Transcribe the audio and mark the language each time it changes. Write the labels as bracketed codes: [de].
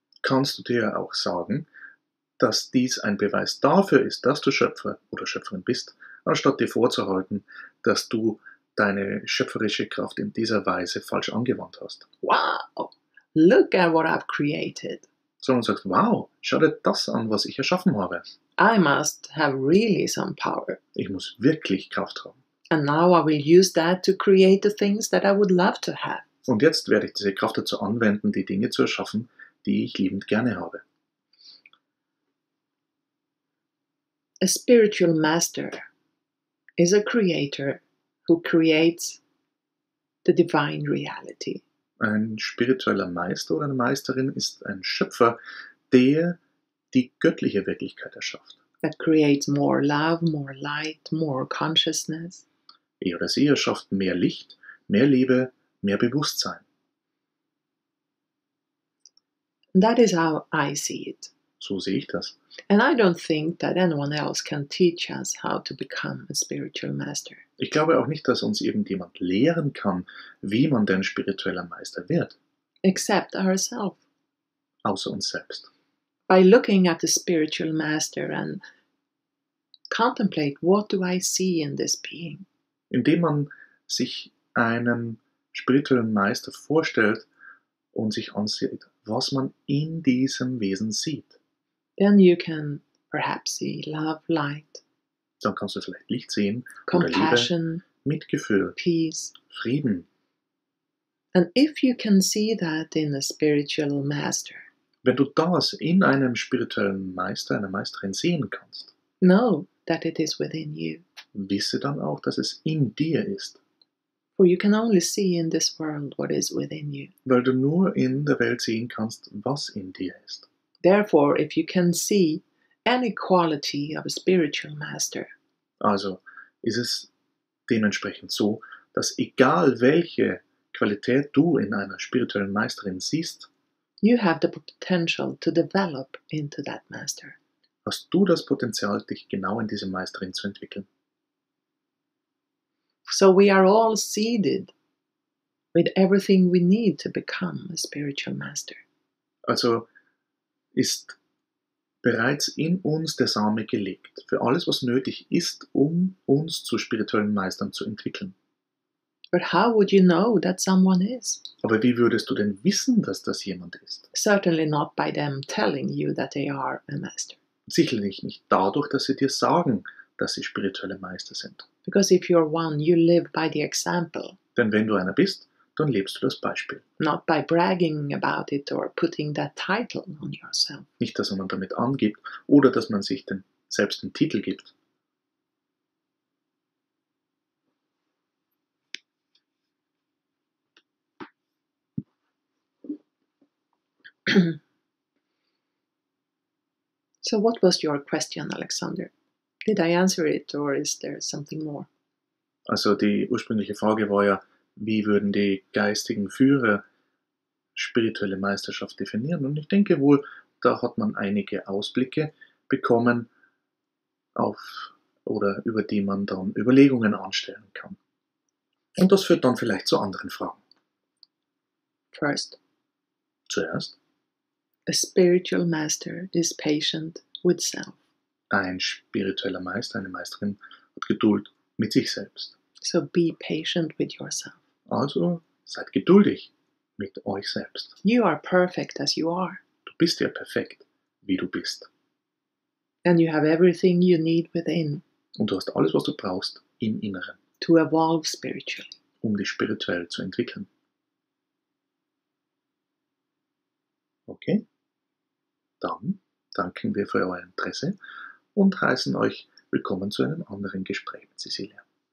[de] kannst du dir auch sagen, dass dies ein Beweis dafür ist, dass du Schöpfer oder Schöpferin bist, anstatt dir vorzuhalten, dass du deine schöpferische Kraft in dieser Weise falsch angewandt hast. [en] Wow, look at what I've created. [de] Sondern sagst, wow, schau dir das an, was ich erschaffen habe. [en] I must have really some power. [de] Ich muss wirklich Kraft haben. [en] And now I will use that to create the things that I would love to have. [de] Und jetzt werde ich diese Kraft dazu anwenden, die Dinge zu erschaffen, die ich liebend gerne habe. [en] A spiritual master is a creator who creates the divine reality. [de] Ein spiritueller Meister oder eine Meisterin ist ein Schöpfer, der die göttliche Wirklichkeit erschafft. [en] That creates more love, more light, more consciousness. [de] Er oder sie erschafft mehr Licht, mehr Liebe, mehr Bewusstsein. [en] And that is how I see it. [de] So sehe ich das. [en] And I don't think that anyone else can teach us how to become a spiritual master. [de] Ich glaube auch nicht, dass uns irgendjemand lehren kann, wie man denn spiritueller Meister wird, [en] Except ourselves. [de] außer uns selbst. [en] By looking at the spiritual master and contemplate, what do I see in this being? [de] Indem man sich einen spirituellen Meister vorstellt und sich ansieht, was man in diesem Wesen sieht. [en] Then you can perhaps see love, light, [de] Dann kannst du vielleicht Licht sehen oder Liebe, [en] compassion, [de] Mitgefühl, [en] peace. [de] Frieden. [en] And if you can see that in a spiritual master, [de] Wenn du das in einem spirituellen Meister, einer Meisterin sehen kannst, [en] know that it is within you. [de] wisse dann auch, dass es in dir ist, [en] For you can only see in this world what is within you. [de] weil du nur in der Welt sehen kannst, was in dir ist. [en] Therefore, if you can see any quality of a spiritual master, [de] Also ist es dementsprechend so, dass egal welche Qualität du in einer spirituellen Meisterin siehst, [en] you have the potential to develop into that master. [de] hast du das Potenzial, dich genau in diese Meisterin zu entwickeln. [en] So we are all seeded with everything we need to become a spiritual master. [de] Also ist bereits in uns der Same gelegt, für alles, was nötig ist, um uns zu spirituellen Meistern zu entwickeln. [en] But how would you know that someone is? [de] Aber wie würdest du denn wissen, dass das jemand ist? [en] Certainly not by them telling you that they are a master. [de] Sicherlich nicht dadurch, dass sie dir sagen, dass sie spirituelle Meister sind. [en] Because if you're one, you live by the example, [de] Denn wenn du einer bist, dann lebst du das Beispiel. [en] not by bragging about it or putting that title on yourself. [de] Nicht, dass man damit angibt oder dass man sich selbst den Titel gibt. [en] So what was your question, Alexander? Did I answer it or is there something more? [de] Also die ursprüngliche Frage war ja, wie würden die geistigen Führer spirituelle Meisterschaft definieren? Und ich denke wohl, da hat man einige Ausblicke bekommen, über die man dann Überlegungen anstellen kann. Und das führt dann vielleicht zu anderen Fragen. [en] First, [de] Zuerst, [en] a spiritual master is patient with self. [de] ein spiritueller Meister, eine Meisterin hat Geduld mit sich selbst. [en] So be patient with yourself. [de] Also seid geduldig mit euch selbst. [en] You are perfect as you are. [de] Du bist ja perfekt, wie du bist. [en] And you have everything you need within [de] Und du hast alles, was du brauchst, im Inneren, [en] to evolve spiritually. [de] um dich spirituell zu entwickeln. Okay? Dann danken wir für euer Interesse und heißen euch willkommen zu einem anderen Gespräch mit Cecilia.